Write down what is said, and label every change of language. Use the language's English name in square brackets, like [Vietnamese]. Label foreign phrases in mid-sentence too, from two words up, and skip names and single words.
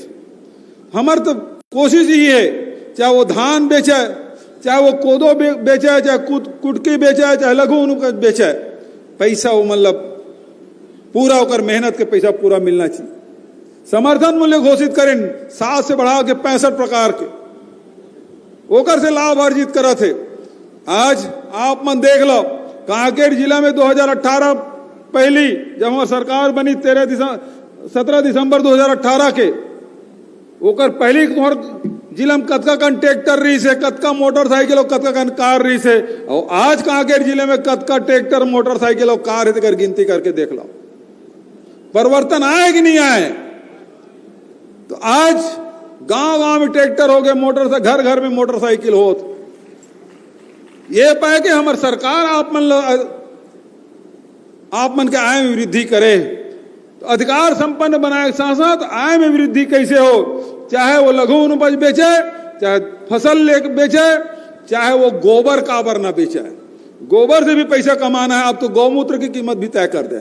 [Chhattisgarhi] हमार तो कोशिश ही है, चाहे वो धान बेचे, चाहे वो कोदो बेचे, चाहे कुटकी बेचे, चाहे लघु उपज बेचे, पैसा वो मतलब पूरा होकर मेहनत के पैसा पूरा मिलना चाहिए। समर्थन मूल्य घोषित करें 7 से बढ़ा के 65 प्रकार के, ओकर से लाभ अर्जित करा थे। आज आप मन देख लो कांकेर जिला में 2018 पहली जब हमारी सरकार बनी 17 दिसंबर 2018 के, ओकर पहली जिला में कतका कन ट्रैक्टर रही से, कतका मोटरसाइकिल और कतका कन कार रही से, और आज कांकेर जिले में कतका ट्रैक्टर मोटरसाइकिल और कार है, गिनती करके देख लो। परिवर्तन आए कि नहीं आए? तो आज गांव में ट्रैक्टर हो गए, मोटरसाइकिल घर घर में मोटरसाइकिल हो। ये पाए कि हमारी सरकार आप मन के आय में वृद्धि करे, तो अधिकार संपन्न बनाए, साथ साथ आय में वृद्धि कैसे हो, चाहे वो लघु उपज बेचे, चाहे फसल ले बेचे, चाहे वो गोबर काबर ना बेचे, गोबर से भी पैसा कमाना है, अब तो गौमूत्र की कीमत भी तय कर दें।